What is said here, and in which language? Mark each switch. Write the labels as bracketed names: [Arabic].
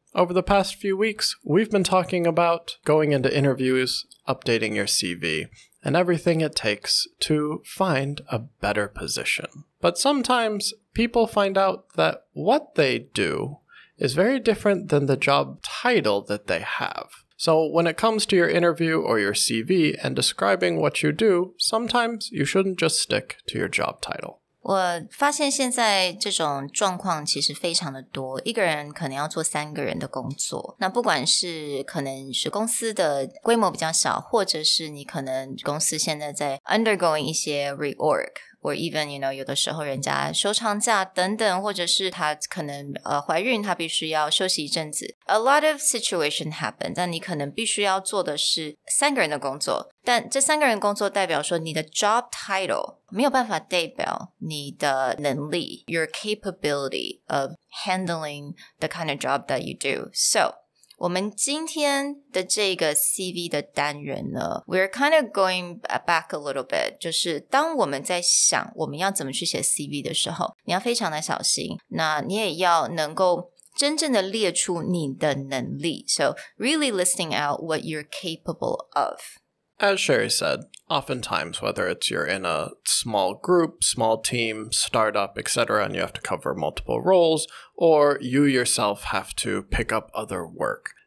[English] Over the past few weeks, we've been talking about going into interviews, updating your CV, and everything it takes to find a better position. But sometimes people find out that what they do is very different than the job title that they have. So when it comes to your interview or your CV and describing what you do, sometimes you shouldn't just stick to your job title. [Chinese] 我发现现在这种状况其实非常的多，一个人可能要做3个人的工作，那不管是可能是公司的规模比较小，或者是你可能公司现在在 undergoing 一些 reorg， [English] or even [Chinese] 有的时候人家休长假等等，或者是他可能怀孕，他必须要休息一阵子。 [English] A lot of situation happen， [Chinese] 但你可能必须要做的是3个人的工作，但这3个人工作代表说你的 job title 没有办法代表你的能力 [English] your capability of handling the kind of job that you do. So [Chinese] 我们今天的这个 CV 的单元呢， [English] we're kind of going back a little bit， [Chinese] 就是当我们在想我们要怎么去写 CV 的时候，你要非常的小心，那你也要能够真正的列出你的能力。 [English] So really listing out what you're capable of.As Sherry said, oftentimes, whether it's you're in a small group, small team, startup, etc., and you have to cover multiple roles, or you yourself have to pick up other work,